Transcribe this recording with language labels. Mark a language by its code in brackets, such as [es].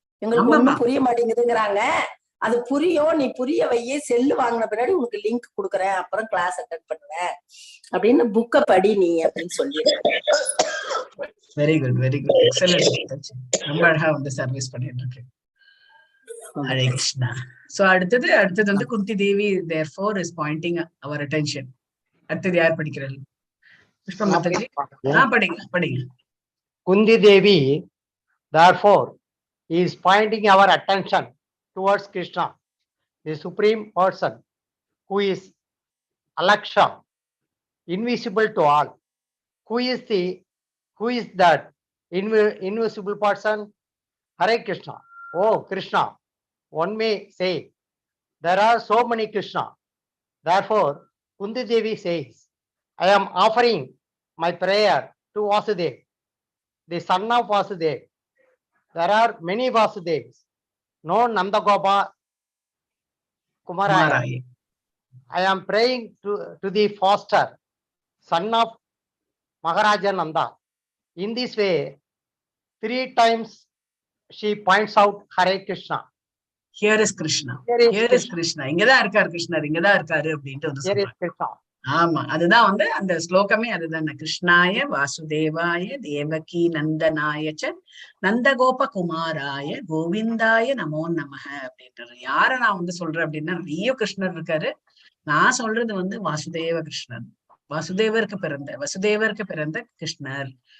[ta] எங்களுக்கு ஒண்ணும் புரிய மாட்டேங்குதுங்கிறாங்க. அது புரியும், நீ புரிய வையே, செல்லு வாங்கின பின்னாடி உனக்கு லிங்க் கொடுக்குறேன், அப்புறம் கிளாஸ் அட்டென்ட் பண்ணுவேன் அப்படின்னு புக்க படி நீ அப்படின்னு சொல்லி. [en] Very good very good, excellent. [ta] ரொம்ப அழகா வந்து சர்வீஸ் பண்ணிட்டு இருக்கு. ஹரே கிருஷ்ணா. [en] so [ta] அடுத்தது வந்து Kunti Devi [en] therefore is pointing our attention. [ta] அடுத்தது யார் படிக்கிறாரு? புஷ்ப மாதாஜி. படிங்க. [en] Kunti Devi therefore is pointing our attention towards Krishna, the supreme person who is Alaksha, invisible to all. Who is that invisible person? Hare Krishna. Oh Krishna. One may say there are so many Krishna. Therefore, Kunti Devi says, I am offering my prayer to Vasudev, the son of Vasudev. There are many Vasudevs, no Nandagopa Kumaraya. I am praying to the foster, son of Maharaja Nanda. In this way, 3 times she points out Hare Krishna. Here is Krishna. Here is Krishna. [ta] இங்கதான் இருக்காரு கிருஷ்ணர், இங்கதான் இருக்காரு அப்படின்ட்டு வந்து சொல்றாங்க. ஆமா, அதுதான் வந்து அந்த ஸ்லோகமே அதுதான். [sa] கிருஷ்ணாய வாசுதேவாய தேவகி நந்தனாய நந்தகோப குமாராய கோவிந்தாய நமோ நமஹ அப்படின்றது. [ta] யார நான் வந்து சொல்றேன் அப்படின்னா, நிறைய கிருஷ்ணர் இருக்காரு. நான் சொல்றது வந்து வாசுதேவ கிருஷ்ணன், வசுதேவருக்கு பிறந்த கிருஷ்ணர்.